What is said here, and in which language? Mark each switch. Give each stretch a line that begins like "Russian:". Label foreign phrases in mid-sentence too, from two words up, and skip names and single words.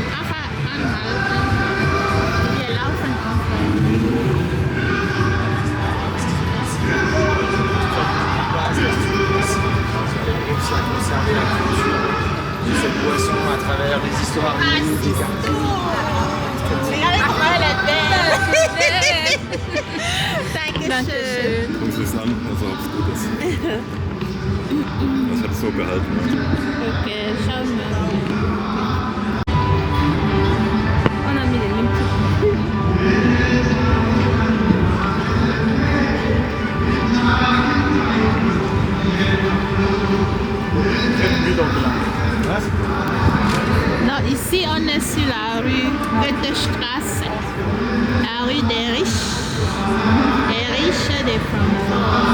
French: Conserver la culture de cette boisson à travers les histoires des quartiers. Regardez comment elle est belle.
German: Dankeschön. Interessant, also ob es gut ist. Was hat es so gehalten? Okay, schau mal.
French: On a mis les mêmes trucs. Non, ici on est sur la rue Goethestrasse, la rue des riches des Francfort.